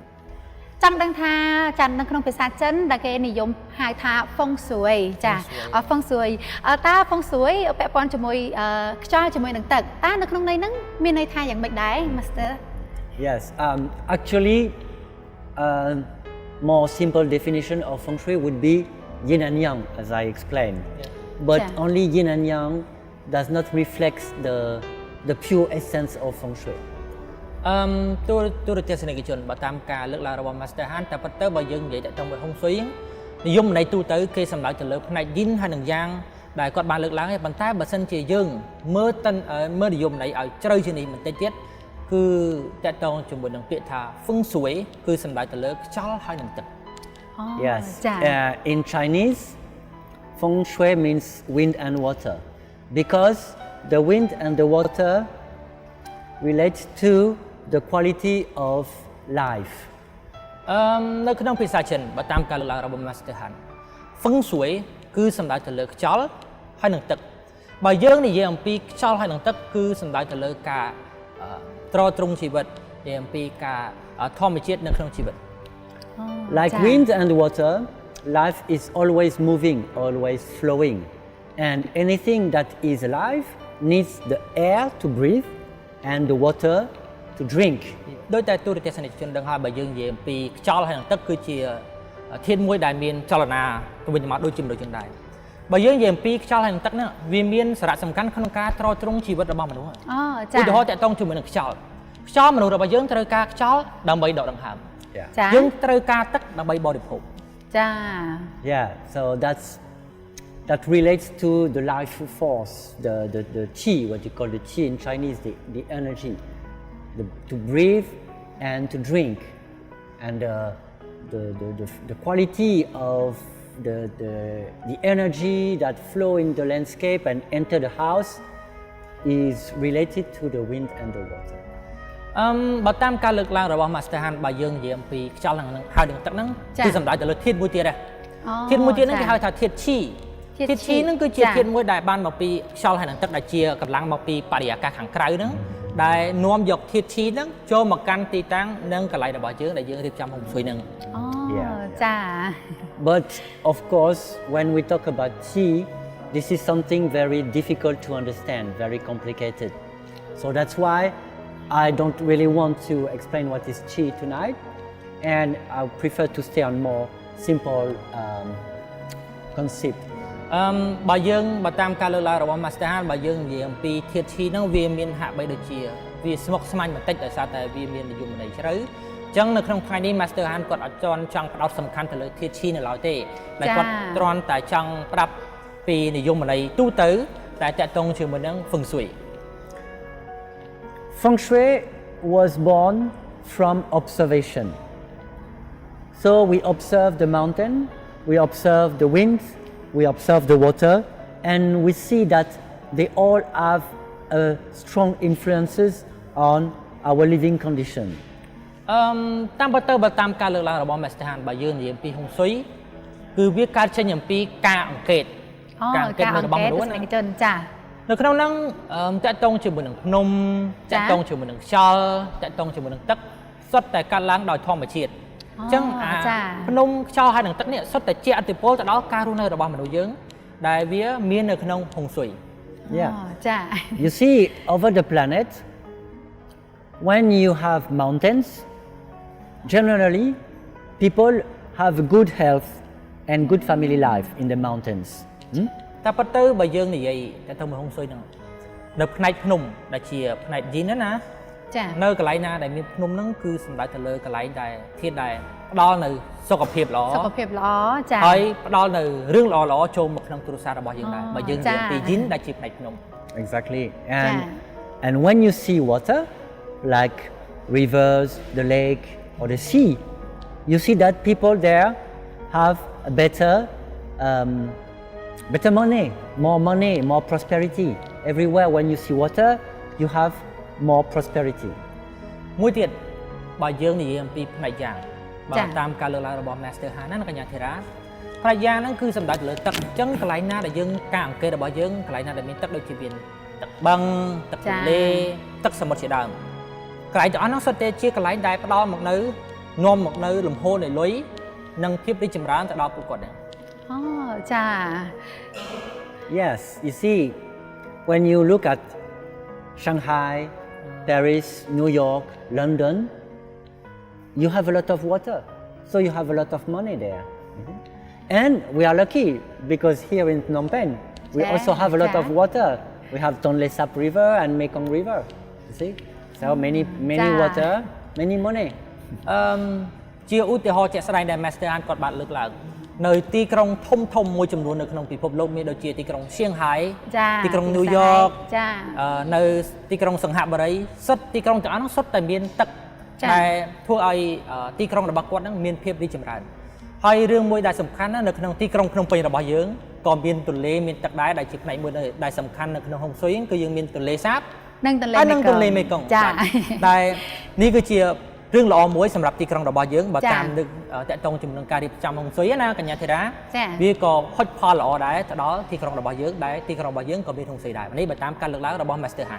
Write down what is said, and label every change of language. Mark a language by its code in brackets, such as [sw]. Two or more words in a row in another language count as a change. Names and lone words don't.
[km] ចង់ដឹងថាចានៅក្នុងភាសាចិនដែលគេនិយមហៅថា Feng Shui ចា Feng Shui តើ Feng Shui ពាក់ព័ន្ធជាមួយខ្យល់ជាមួយនឹងទឹកតើនៅក្នុងន័យហ្នឹងមានន័យថាយ៉ាងម៉េចដែរ Master [en] Yes, actually more simple definition of Feng Shui would be yin and yang as I explained. But only yin and yang does not reflect the pure essence of Feng Shui. [km] ទូរទស្សនិកជនបើតាមការលើកឡើងរបស់ Master Han តែប៉ុន្តែបើយើងនិយាយតាក់ទងមួយហុងស៊ុយនិយមន័យទូទៅគេសម្ដៅទៅលើផ្នែក yin ហើយនឹង yang ដែលគាត់បានលើកឡើងហើយប៉ុន្តែបើសិនជាយើងមើលនិយមន័យឲ្យជ្រៅជាងនេះបន្តិចទៀតគឺតាក់ទងជាមួយនឹងពាក្យថា Feng Shui គឺសម្ដៅទៅលើខ្យល់ហើយនឹងទឹក [en] Yes, in Chinese Feng Shui means wind and water because the wind and the water relate to the quality of life. [km] នៅក្នុងភាសាចិនបើតាមការលើកឡើងរបស់ Master Han Feng Shui គឺសំដៅទៅលើខ្យល់ហើយនឹងទឹកបើយើងនិយាយអំពីខ្យល់ហើយនឹងទឹកគឺសំដៅទៅលើការទ្រទ្រង់ជីវិតនិយាយអំពីការធម្មជាតិនៅក្នុងជីវិត [en] Like wind and water life is always moving, always flowing. And anything that is alive needs the air to breathe and the water to drink. [km] ដោយតែទូរទស្សនិកជនដឹងហើយបើយើងនិយាយអំពីខ្យល់ហើយនឹងទឹកគឺជាធាតុមួយដែលមានចលនាទៅវិញទៅមកដូចជាមនុស្សចឹងដែរបើយើងនិយាយអំពីខ្យល់ហើយនឹងទឹកនេះវាមានសារៈសំខាន់ក្នុងការទ្រទ្រង់ជីវិតរបស់មនុស្ស អូចា ឧទាហរណ៍តកតងជាមួយនឹងខ្យល់មនុស្សរបស់យើងត្រូវការខ្យល់ដើម្បីដកដង្ហើម ចា យើងត្រូវការទឹកដើម្បីបរិភោគ ចា [en] Yeah, so that relates to the life force, the qi, what you call the qi in Chinese, the energy, to breathe and to drink, and the quality of the energy that flow in the landscape and enter the house is related to the wind and the water. [km] បើតាមការលើកឡើងរបស់ Master Han បើយើងនិយាយអំពីខ្យល់ហ្នឹងហើយនឹងទឹកហ្នឹងគឺសំដៅទៅលើធាតុមួយទៀតដែរធាតុមួយទៀតហ្នឹងគេហៅថាធាតុឈីធាតុឈីហ្នឹងគឺជាធាតុមួយដែលបានមកពីខ្យល់ហើយនឹងទឹកដែលជាកម្លាំងមកពីបរិយាកាសខាងក្រៅហ្នឹងដែលនាំយកធាតុឈីហ្នឹងចូលមកកាន់ទីតាំងនិងកន្លែងរបស់យើងដែលយើងរៀបចំហុងស៊ុយហ្នឹង អូចា [en] But of course, when we talk about qi, this is something very difficult to understand, very complicated. So that's why I don't really want to explain what is qi tonight, and I prefer to stay on more simple concept. [km] បើតាមការលើកឡើងរបស់ Master Han បើយើងនិយាយអំពីធាតុឈីហ្នឹងវាមានហាក់បីដូចជាវាស្មុគស្មាញបន្តិចដោយសារតែវាមាននិយមន័យជ្រៅអញ្ចឹងនៅក្នុងថ្ងៃនេះ Master Han គាត់អត់ចង់ផ្ដោតសំខាន់ទៅលើធាតុឈីនៅឡើយទេតែគាត់គ្រាន់តែចង់ប្រាប់ពីនិយមន័យទូទៅតែតកតងជាមួយនឹង Feng Shui. [en] Feng Shui was born from observation. So we observe the mountain, we observe the wind, we observe the water, and we see that they all have strong influences on our living condition. [km] តាមបើតាមការលើកឡើងរបស់ Master Han បើយើងនិយាយអំពី Feng Shui គឺវាកើតចេញអំពីការអង្កេតនៅរបស់មនុស្សណា ចា នៅក្នុងហ្នឹងតកតងជាមួយនឹងភ្នំតកតងជាមួយនឹងខ្យល់តកតងជាមួយនឹងទឹកសុទ្ធតែកើតឡើងដោយធម្មជាតិអញ្ចឹងភ្នំខ្យល់ហើយនឹងទឹកនេះសុទ្ធតែជាឥទ្ធិពលទៅដល់ការរស់នៅរបស់មនុស្សយើងដែលវាមាននៅក្នុង Feng Shui. [en] Yeah. [km] ចា [en] You see, over the planet, when you have mountains, generally people have good health and good family life in the mountains. [km] តែប៉ុន្តែបើយើងនិយាយទៅមើល Feng Shui ហ្នឹងនៅផ្នែកភ្នំដែលជាផ្នែកយីនណា ចា នៅកន្លែងណាដែលមានភ្នំហ្នឹងគឺសំដៅទៅលើកន្លែងដែលធាតុដែលផ្ដល់នៅសុខភាពល្អ សុខភាពល្អចា ហើយផ្ដល់នៅរឿងល្អៗចូលមកក្នុងគ្រួសាររបស់យើងដែរបើយើងនិយាយពីយីនដែលជាផ្នែកភ្នំ [en] Exactly. And when you see water, like rivers, the lake, or the sea, you see that people there have a better money, more prosperity. Everywhere when you see water, you have more prosperity. [km] មួយទៀតបើយើងនិយាយអំពីផ្នែកយ៉ាងបើតាមការលើកឡើងរបស់ Master Han ណាកញ្ញាធីរ៉ាផ្នែកយ៉ាងហ្នឹងគឺសំដៅទៅលើទឹកអញ្ចឹងកន្លែងណាដែលយើងការអង្កេតរបស់យើងកន្លែងណាដែលមានទឹកដូចជាមានទឹកបឹងទឹកទន្លេទឹកសមុទ្រជាដើមកន្លែងទាំងអស់ហ្នឹងសុទ្ធតែជាកន្លែងដែលផ្ដល់មកនៅនាំមកនៅលំហូរនៃលុយនិងភាពរីកចម្រើនទៅដល់ពួកគាត់ដែរ អូចា [en] Yes, you see, when you look at Shanghai, Paris, New York, London, you have a lot of water, so you have a lot of money there. And we are lucky because here in Phnom Penh, we also have a lot of water. We have Tonle Sap River and Mekong River. You see, so many water, many money. [km] ជាឧទាហរណ៍ជាក់ស្ដែងដែល Master Han គាត់បានលើកឡើងនៅទីក្រុងធំមួយចំនួននៅក្នុងពិភពលោកមានដូចជាទីក្រុងសៀងហៃទីក្រុងញូវយ៉កនៅទីក្រុងសង្ហ បុរីសុទ្ធទីក្រុងទាំងអស់នោះសុទ្ធតែមានទឹកដែលធ្វើឲ្យទីក្រុងរបស់គាត់នឹងមានភាពរីកចម្រើនហើយរឿងមួយដែលសំខាន់នៅក្នុងទីក្រុងភ្នំពេញរបស់យើងក៏មានទន្លេមានទឹកដែរដែលជាផ្នែកមួយដែលសំខាន់នៅក្នុង Feng Shui គឺយើងមានទន្លេសាបនិងទន្លេមេគង្គចាដែលនេះគឺជារឿងល្អមួយសម្រាប់ទីក្រុងរបស់យើងបើតាមនឹកតកតងជាមួយនឹងការរៀបចំ Feng Shui ណាកញ្ញាធីរ៉ាវាក៏ហុចផលល្អដែរទៅដល់ទីក្រុងរបស់យើងដែលទីក្រុងរបស់យើងក៏មាន Feng Shui ដែរនេះបើតាមការលើកឡើងរបស់ Master Han